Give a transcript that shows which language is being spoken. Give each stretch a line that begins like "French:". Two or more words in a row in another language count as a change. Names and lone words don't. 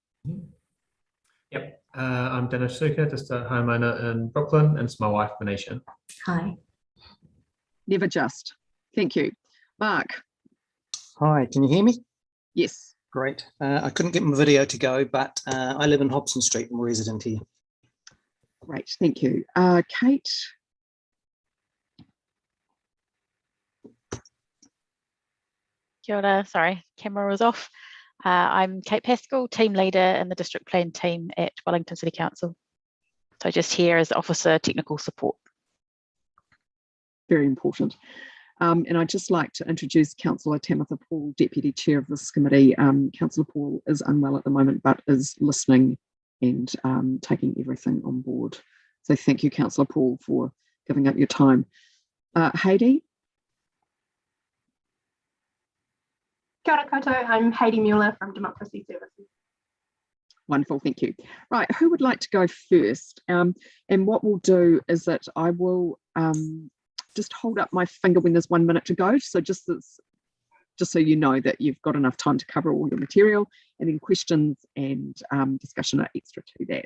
English: Yep, I'm Dinesh Sukha, just a homeowner in Brooklyn, and it's my wife, Manisha. Hi. Never just. Thank you. Mark? Hi, can you hear me? Yes. Great. I couldn't get my video to go, but I live in Hobson Street. I'm a resident here. Great, thank you. Kate?
Māori: Kia ora,
English: sorry, camera was off. I'm Kate Pascal, team leader in the district plan team at Wellington City Council. So just here as officer technical support. Very important. And I'd just like to introduce Councillor Tamitha Paul, Deputy Chair of this committee. Councillor Paul is unwell at the moment, but is listening and taking everything on board. So thank you, Councillor Paul, for giving up your time. Heidi?
Māori: Kia ora koutou,
English: I'm Heidi Mueller from Democracy Services. Wonderful, thank you. Right, who would like to go first? And what we'll do is that I will just hold up my finger when there's 1 minute to go. So just so you know that you've got enough time to cover all your material, and then questions and discussion are extra to that.